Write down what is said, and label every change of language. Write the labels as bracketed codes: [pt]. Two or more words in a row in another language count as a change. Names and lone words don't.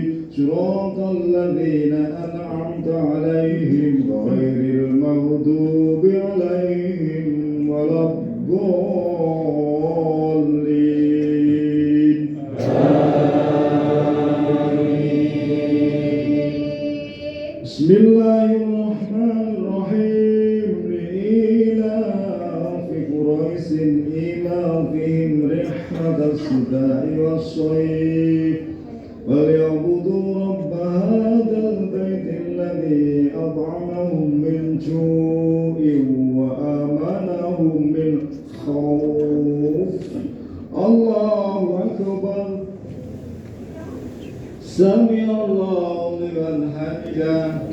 [ar] صراط الذين أنعمت عليهم غير المغضوب عليهم ولا الضالين. Bismillahirrahmanirrahim. لإيلاف قريش إيلافهم رحلة الشتاء والصيف وليعبدوا رب هذا البيت الذي أطعمهم من جوع وآمنهم من خوف. الله أكبر. سمع الله لمن حمده.